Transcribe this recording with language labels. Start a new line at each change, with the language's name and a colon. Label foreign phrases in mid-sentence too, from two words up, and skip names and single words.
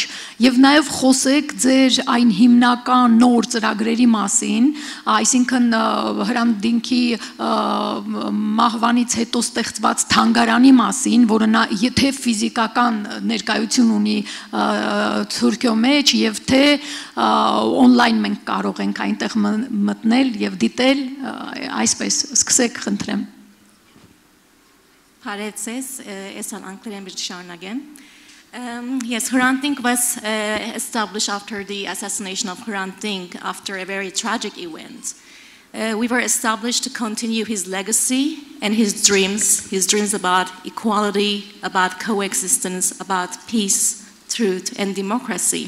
Armenian: եւ նաեւ խոսեք ձեր այն հիմնական նոր ծրագրերի մասին, այսինքն Hrant Դինքի մահվանից հետո ստեղծված թանգարանի մասին, որը նա եթե ֆիզիկական ներկայություն ունի Թուրքիո մեջ եւ թե on-line մենք կարող ենք այնտեղ մտնել եւ դիտել, այսպես սկսեք խնդրեմ։
English: Yes, Hrant Dink was established after the assassination of Hrant Dink after a very tragic event. We were established to continue his legacy and his dreams about equality, about coexistence, about peace, truth, and democracy.